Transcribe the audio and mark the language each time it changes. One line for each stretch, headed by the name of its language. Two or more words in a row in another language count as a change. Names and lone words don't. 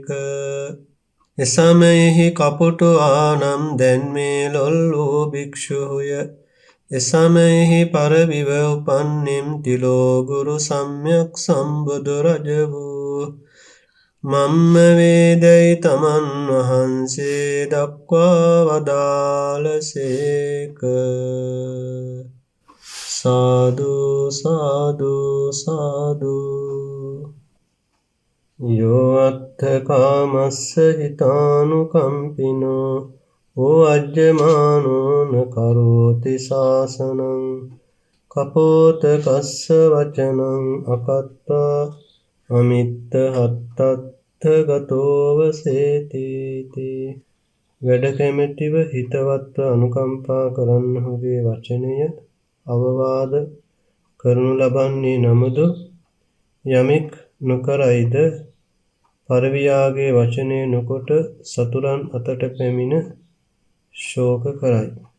Sinhala: එසමයෙහි කපුටුවා නම් දැන් මේ ලොල් වූ භික්ෂුය. එසමයෙහි පරවිව උපන්නෙම් තිලෝගුරු සම්්‍යක් සම්බුදු රජ වූ මම්ම වේදැයි තමන් වහන්සේ දක්වා වදාළසේක. සාදු සාදු සාදු.
Pali: යෝ අත්ථ කාමස්ස හිතානුකම්පිනෝ ඕ අජ්ජමානෝ න කරෝති සාසනං කපෝත කස්ස වචනං අකත්තා අමිත්ත හත්තත්ථ ගතෝව සේතිති.
Sinhala: වැඩ කැමැතිව හිතවත්ව අනුකම්පා කරන්නහුගේ වචනය අවවාද කරනු ලබන්නේ නමුදු යමෙක් නොකරයිද පරවියාගේ වචනය නොකොට සතුරන් අතට පැමිණ ශෝක කරයි.